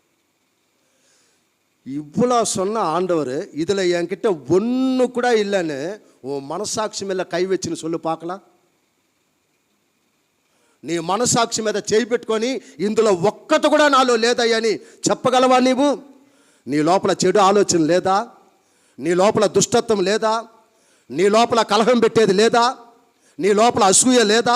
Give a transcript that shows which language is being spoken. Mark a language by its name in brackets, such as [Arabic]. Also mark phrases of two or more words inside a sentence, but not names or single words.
[Tamil] இவ்வளோ சொன்ன ஆண்டவர் இதில் என்கிட்ட ஒன்று கூட இல்லைன்னு உன் மனசாட்சி மேலே கை வச்சுன்னு சொல்லு பார்க்கலாம். [Telugu] నీ మనసాక్షి మీద చేయి పెట్టుకొని ఇందులో ఒక్కటి కూడా నాలో లేదయ్యని చెప్పగలవా? నీవు నీ లోపల చెడు ఆలోచన లేదా? నీ లోపల దుష్టత్వం లేదా? నీ లోపల కలహం పెట్టేది లేదా? నీ లోపల అసూయ లేదా?